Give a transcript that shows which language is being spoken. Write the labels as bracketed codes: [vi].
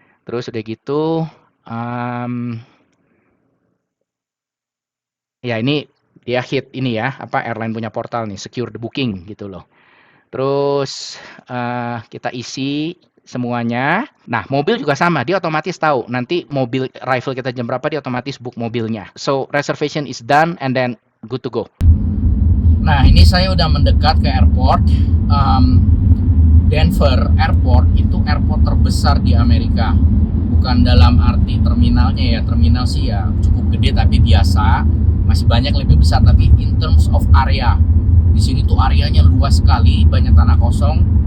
[id] Terus udah gitu, ya ini dia hit ini ya, apa airline punya portal nih, [en] secure the booking [id] gitu loh. Terus kita isi semuanya. Nah, mobil juga sama, dia otomatis tahu nanti mobil arrival kita jam berapa, dia otomatis book mobilnya. [en] So reservation is done and then good to go. [id] Nah, ini saya udah mendekat ke airport. Denver Airport itu airport terbesar di Amerika. Bukan dalam arti terminalnya ya, terminal sih ya cukup gede tapi biasa, masih banyak lebih besar, tapi [en] in terms of area, [id] di sini tuh areanya luas sekali, banyak tanah kosong.